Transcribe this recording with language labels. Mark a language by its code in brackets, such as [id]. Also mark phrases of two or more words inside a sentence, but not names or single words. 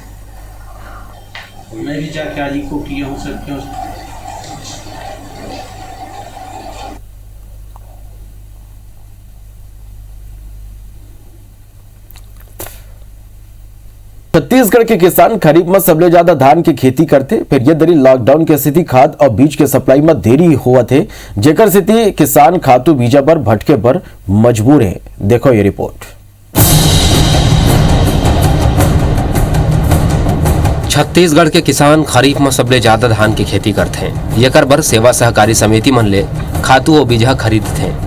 [hne] छत्तीसगढ़ के किसान खरीफ में सबले ज्यादा धान की खेती करते, फिर ये दरी लॉकडाउन की स्थिति खाद और बीज के सप्लाई में देरी हुआ थे, जेकर स्थिति किसान खातू बीजा पर भटके पर मजबूर है। देखो ये रिपोर्ट। छत्तीसगढ़ के किसान खरीफ में सबले ज्यादा धान की खेती करते हैं। येकर बर सेवा सहकारी समिति मन ले खातू और बीजा खरीदते हैं।